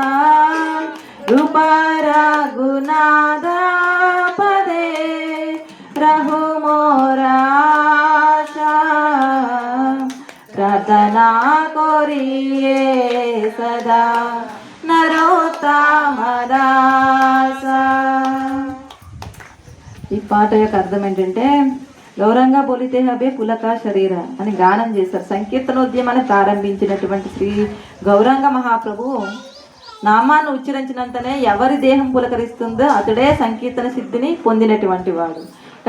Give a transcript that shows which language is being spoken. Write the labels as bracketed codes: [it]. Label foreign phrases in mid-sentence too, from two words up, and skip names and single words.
[bn] রূপ রঘুনাথ পদে রহু মোর আশ প্রার্থনা করয়ে সদা নরোত্তম দাস. [te] ఈ పాట యొక్క అర్థం ఏంటంటే [bn] গৌরাঙ্গ বলিতে হবে পুলক শরীর [te] అని గానం చేశారు. సంకీర్తనోద్యమాన్ని ప్రారంభించినటువంటి శ్రీ గౌరాంగ మహాప్రభు నామాన్ని ఉచ్చరించినంతనే ఎవరి దేహం పులకరిస్తుందో అతడే సంకీర్తన సిద్ధిని పొందినటువంటి వాడు.